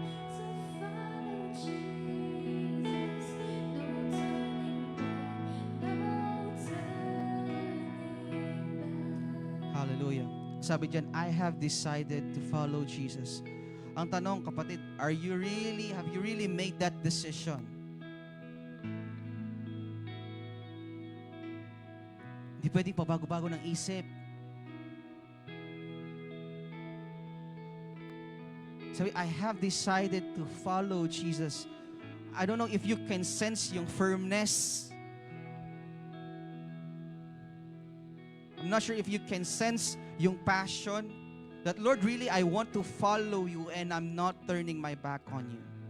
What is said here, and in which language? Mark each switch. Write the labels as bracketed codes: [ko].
[en] To follow Jesus, no turning back, no turning back. Hallelujah. [tl] Sabi dyan, [en] I have decided to follow Jesus. [tl] Ang tanong, kapatid, [en] have you really made that decision? [tl] Hindi pwedeng pabago-bago ng isip. Sabi, [en] I have decided to follow Jesus. I don't know if you can sense yung firmness. I'm not sure if you can sense yung passion that, Lord, really, I want to follow you and I'm not turning my back on you.